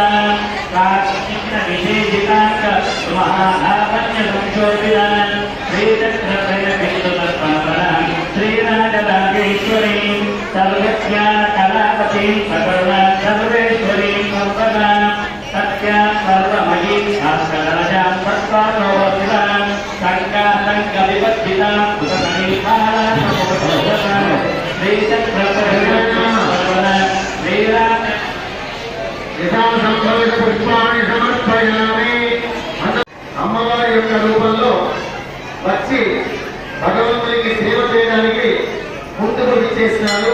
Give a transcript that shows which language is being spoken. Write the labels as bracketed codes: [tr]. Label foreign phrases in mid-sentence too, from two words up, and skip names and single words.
[sa] कार्तिकविशेषिताङ्क महाधावन्यसंशोभिता श्रीचक्रत्रयबिन्दुदर्पणफला श्रीराजराजेश्वरी सर्वज्ञानकलापतीं सकरुणा सर्वेश्वरीं सर्वदा सत्यां सर्वमयीं भास्करराजां सत्त्वानोवसितां शङ्काशङ्कविवर्जितां [te] పుష్పాన్ని సమర్పయామి. అమ్మవారి యొక్క రూపంలో వచ్చి భగవంతునికి సేవ చేయడానికి ముందుకు విచ్చేసినారు.